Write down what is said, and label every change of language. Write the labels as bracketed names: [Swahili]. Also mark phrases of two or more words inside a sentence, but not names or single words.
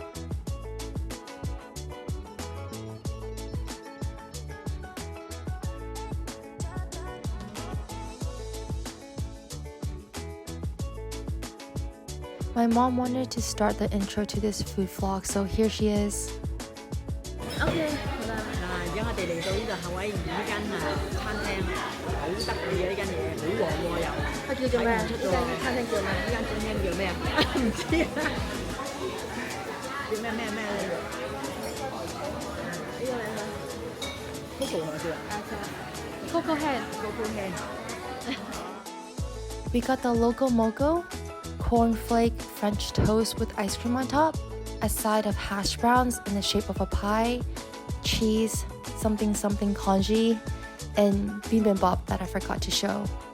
[English] My mom wanted to start the intro to this food vlog, so here she is. [Cantonese] OK，好啦，而家我哋嚟到呢個夏威夷呢間餐廳，好得意啊！呢間嘢好旺喎又。佢叫做咩？呢間餐廳叫咩？呢間餐廳叫咩啊？唔知啊。叫咩咧？呢個靚女。Coco 係咪叫啊 ？Coco Head。Coco Head。 [English] We got the local moco, cornflake French toast with ice cream on top, a side of hash browns in the shape of a pie, cheese, something congee, and bibimbap that I forgot to show.